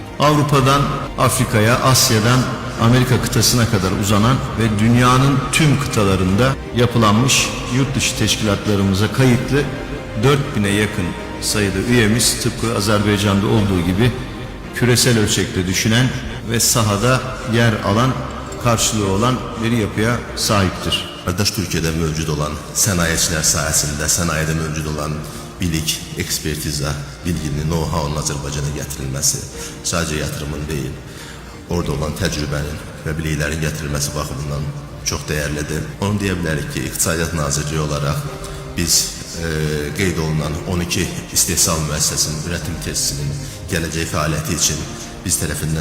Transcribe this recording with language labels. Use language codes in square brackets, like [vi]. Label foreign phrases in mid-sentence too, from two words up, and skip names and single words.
[tr] Avrupa'dan Afrika'ya, Asya'dan Amerika kıtasına kadar uzanan ve dünyanın tüm kıtalarında yapılanmış yurt dışı teşkilatlarımıza kayıtlı 4000'e yakın sayıda üyemiz tıpkı Azerbaycan'da olduğu gibi küresel ölçekte düşünen ve sahada yer alan, karşılığı olan bir yapıya sahiptir. [az] Qardaş Türkiyədə mövcud olan sənayecilər sahəsində, sənayədə mövcud olan bilik, ekspertiza, bilginin, know-how'un Azərbaycana gətirilməsi sadəcə yatırımın deyil, orada olan təcrübənin və biliklərin gətirilməsi baxımından çox dəyərlidir. Onu deyə bilərik ki, İqtisadiyyat Nazirliyi olaraq biz qeyd olunan 12 istehsal müəssisəsinin [tr] üretim tesisinin [az] gələcək fəaliyyəti üçün biz tərəfindən